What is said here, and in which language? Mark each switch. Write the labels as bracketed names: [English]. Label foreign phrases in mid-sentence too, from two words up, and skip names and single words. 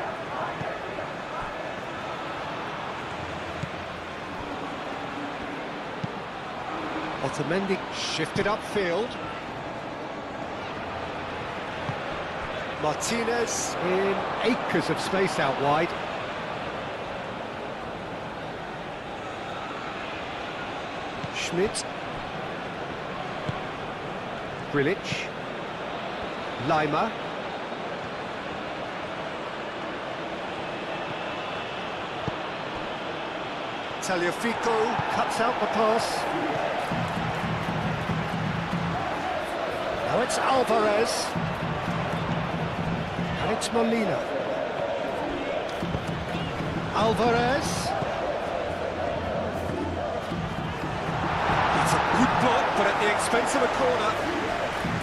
[English] Otamendi shifted upfield. Martinez in acres of space out wide. Schmidt. Grilic. Lima. Tagliafico cuts out the pass. Now it's Alvarez. And it's Molina. Alvarez. It's a good block, but at the expense of a corner.